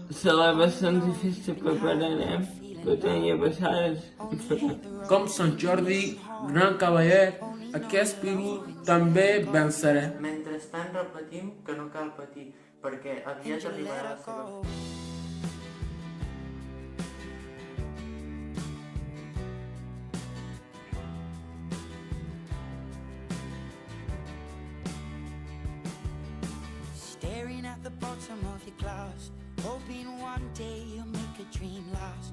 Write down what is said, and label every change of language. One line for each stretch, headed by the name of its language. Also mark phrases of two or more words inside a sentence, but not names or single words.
Catalan: Celebracions i festes prepararem, però ja passades en farem. Com Sant Jordi, gran cavaller, aquest virus també venceré. Mentrestant repetim que no cal patir, perquè aviat arribarà la seva fi.
English: Staring at the bottom of your glass, hoping one day you'll make a dream last.